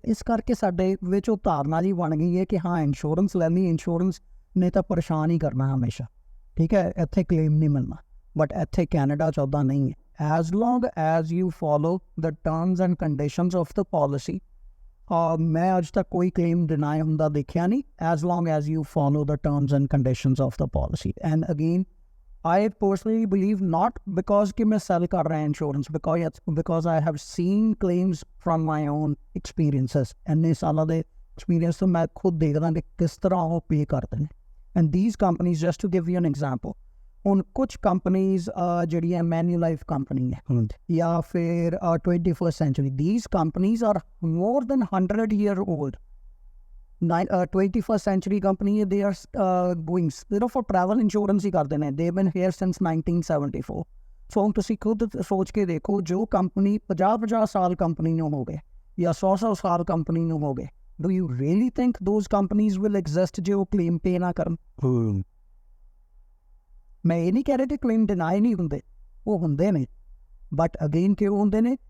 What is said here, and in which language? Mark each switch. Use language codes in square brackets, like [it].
[pa] ਇਸ ਕਰਕੇ ਸਾਡੇ ਵਿੱਚ ਉਹ ਧਾਰਨਾ ਜੀ ਬਣ ਗਈ ਹੈ ਕਿ ਹਾਂ ਇੰਸ਼ੋਰੈਂਸ ਲੈਣੀ, ਇੰਸ਼ੋਰੈਂਸ ਨੇ ਤਾਂ ਪਰੇਸ਼ਾਨ ਹੀ ਕਰਨਾ ਹਮੇਸ਼ਾ, ਠੀਕ ਹੈ, ਇੱਥੇ ਕਲੇਮ ਨਹੀਂ ਮਿਲਣਾ। ਬਟ ਇੱਥੇ ਕੈਨੇਡਾ 'ਚ ਉੱਦਾਂ ਨਹੀਂ ਹੈ। [en] as long as you follow the terms and conditions of the policy, [pa] ਮੈਂ ਅੱਜ ਤੱਕ ਕੋਈ ਕਲੇਮ ਡਿਨਾਈ ਹੁੰਦਾ ਦੇਖਿਆ ਨਹੀਂ, [en] As long as you follow the terms and conditions of the policy. And again I personally believe not because [hi] कि मैं [en] sell [hi] कर रहा [en] insurance, because I have seen claims from my own experiences, [pa] ਇੰਨੇ ਸਾਲਾਂ ਦੇ [en] experience [pa] ਤੋਂ ਮੈਂ ਖੁਦ ਦੇਖਦਾ ਕਿ ਕਿਸ ਤਰ੍ਹਾਂ ਉਹ ਪੇ ਕਰਦੇ ਨੇ। [en] And these companies, just to give you an example, [pa] ਹੁਣ ਕੁਝ [en] companies [pa] ਜਿਹੜੀਆਂ [en] Manulife company [pa] ਹੈ ਜਾਂ ਫਿਰ [en] 21st century, these companies are more than 100-year old। 21st century company, they are going [pa] ਸਿਰਫ [en] for travel insurance [pa] ਹੀ ਕਰਦੇ ਨੇ। [en] they've been here since 1974। [pa] ਸੋ ਹੁਣ ਤੁਸੀਂ ਖੁਦ ਸੋਚ ਕੇ ਦੇਖੋ, ਜੋ ਕੰਪਨੀ 50 ਸਾਲ ਕੰਪਨੀ ਨੂੰ ਹੋ ਗਏ ਜਾਂ 100 ਸਾਲ ਕੰਪਨੀ ਨੂੰ ਹੋ ਗਏ, [en] do you really think those companies will exist [pa] ਜੇ ਉਹ claim pay ਨਾ ਕਰਨ? ਮੈਂ ਇਹ ਨਹੀਂ ਕਹਿ ਰਿਹਾ ਕਿ claim deny ਨਹੀਂ ਹੁੰਦੇ, ਉਹ ਹੁੰਦੇ ਨੇ, [en] but again [pa] ਕਿਉਂ ਹੁੰਦੇ ਨੇ?